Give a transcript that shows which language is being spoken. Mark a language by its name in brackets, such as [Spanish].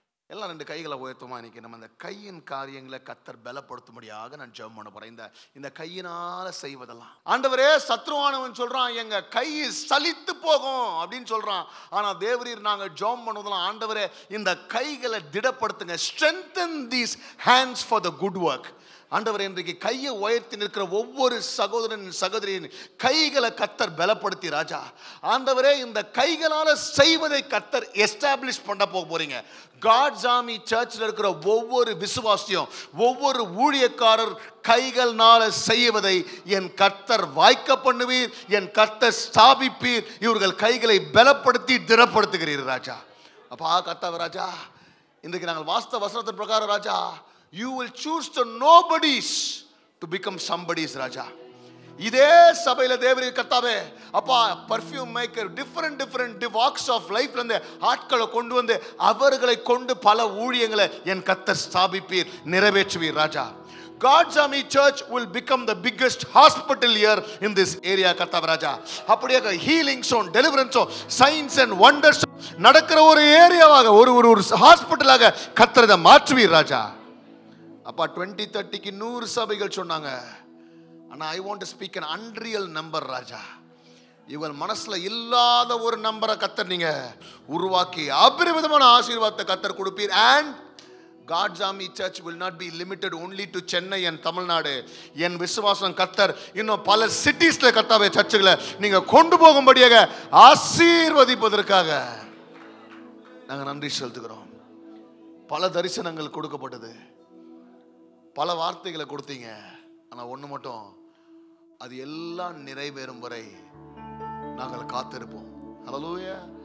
[Tamil] எல்லாம் 2 கைகளை உயர்த்துமா? இன்னைக்கு நம்ம இந்த கையின் காரியங்களை கர்த்தர் பலப்படுத்தும்படியாக நான் ஜெபம் பண்ண போறேன். இந்த கையினால செய்வதெல்லாம், ஆண்டவரே, சத்ருவானவன் சொல்றான் எங்க கை சலித்து போகும் அப்படின்னு சொல்றான். ஆனா தேவரீர் நாங்க ஜெபம் பண்ணுவதெல்லாம், ஆண்டவரே, இந்த கைகளை திடப்படுத்துங்க. [English] strengthen these hands for the good work. [Tamil] ஆண்டவரே, இன்றைக்கு கையை உயர்த்தி நிற்கிற ஒவ்வொரு சகோதரன் சகோதரியின் கைகளை கர்த்தர் பலப்படுத்தி ராஜா, ஆண்டவரே, இந்த கைகளால செய்வதை கர்த்தர் எஸ்டாப்ளிஷ் பண்ண போறீங்க. காட்ஸ் ஆர்மி சர்ச்சில் இருக்கிற ஒவ்வொரு விசுவாசியும், ஒவ்வொரு ஊழியக்காரர் கைகள்னால செய்வதை என் கர்த்தர் வாய்க்க பண்ணுவீர், என் கர்த்தர் ஸ்தாபிப்பீர். இவர்கள் கைகளை பலப்படுத்தி திடப்படுத்துகிறீர் ராஜா. அப்பா கர்த்தாவே ராஜா, இன்றைக்கு நாங்கள் வாஸ்தவ வசனத்தின் பிரகாரம் ராஜா, [English] you will choose the nobodies to become somebodies [Tamil] ராஜா. இதே சபையில தேவரீர் கர்த்தாவே அப்பா, perfume maker, [English] different walks of லைஃப்ல [Tamil] இருந்து ஆட்களை கொண்டு வந்து அவர்களை கொண்டு பல ஊழியங்களை என் கர்த்தர் ஸ்தாபிப்பீர், நிறைவேற்றுவீர் ராஜா. [English] God's Army Church will become the biggest hospital here in this area [Tamil] கர்த்தாவே ராஜா. அப்படியே [English] healings and deliverance, signs and wonders [Tamil] நடக்கிற ஒரு ஏரியாவாக, ஒரு ஹாஸ்பிட்டலாக கர்த்தர் இதை மாற்றுவீர் ராஜா. அப்பா 2030க்கு 100 சபைகள் சொன்னாங்க. ஆனா [English] I want to speak an unreal number [Tamil] ராஜா. இவள் மனசுல இல்லாத ஒரு நம்பரை கர்த்தர் நீங்க உருவாக்கி அபரிமிதமான ஆசீர்வாதத்தை கர்த்தர் கொடுப்பீர். [English] and God's Army Church will not be limited only to Chennai and Tamil Nadu. [Tamil] என் விசுவாசம் கர்த்தர் இன்னும் பல சிட்டிஸ்ல கர்த்தாவே சர்ச்சுகளை நீங்க கொண்டு போகும்படியாக ஆசீர்வதிப்பதற்காக நாங்க நன்றி செலுத்துகிறோம். பல தரிசனங்கள் கொடுக்கப்பட்டது, பல வார்த்தைகளை கொடுத்தீங்க. ஆனா ஒண்ணு மட்டும், அது எல்லாம் நிறைவேறும் வரை நாங்கள் காத்திருப்போம். ஹல்லேலூயா.